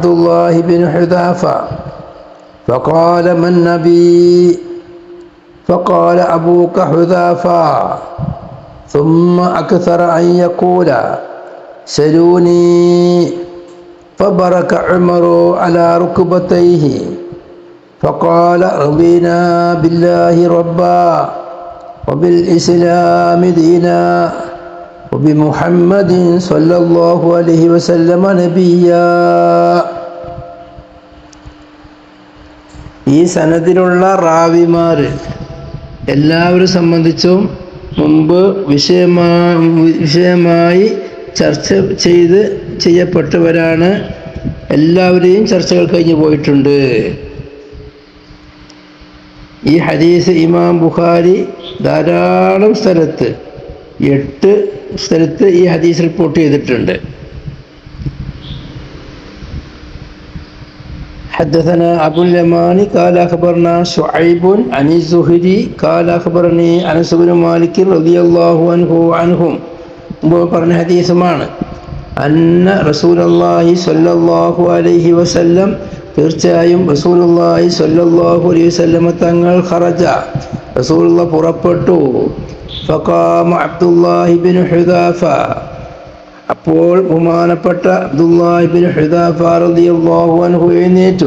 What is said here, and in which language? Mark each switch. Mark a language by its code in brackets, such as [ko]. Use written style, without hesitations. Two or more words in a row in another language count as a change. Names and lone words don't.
[ar] الله بن حذافة فقال من نبي فقال أبوك حذافة ثم أكثر أن يقول سلوني فبرك عمر على ركبتيه فقال رضينا بالله ربا وبالإسلام دينا وبمحمد صلى الله عليه وسلم نبيا. [ml] ഈ സനദിലുള്ള റാവിമാർ എല്ലാവരും സംബന്ധിച്ചും മുമ്പ് വിഷയമായി ചർച്ച ചെയ്യപ്പെട്ടവരാണ്. എല്ലാവരെയും ചർച്ചകൾ കഴിഞ്ഞു പോയിട്ടുണ്ട്. ഈ ഹദീസ് ഇമാം ബുഖാരി ധാരാളം സ്ഥലത്ത് 8 സ്ഥലത്ത് ഈ ഹദീസ് റിപ്പോർട്ട് ചെയ്തിട്ടുണ്ട്. [ar] حدثنا أبو اليمان قال أخبرنا شعيب عن الزهري قال أخبرني أنس بن مالك رضي الله عنهم [ml] പറഞ്ഞ ഹദീസുമാണ്. [ar] أن رسول الله صلى الله عليه وسلم തീർച്ചയായും رسول الله صلى الله عليه وسلم തങ്ങൾ خرج رسول الله പുറപ്പെട്ടു. [ml] ഫഖാമ അബ്ദുല്ലാഹി ഇബ്നു ഹുദാഫ അപ്പോൾ ബഹുമാനപ്പെട്ട അബ്ദുല്ലാഹി ഇബ്നു ഹുദാഫ [ar] رضي الله عنه [ml] എഴുന്നേറ്റു.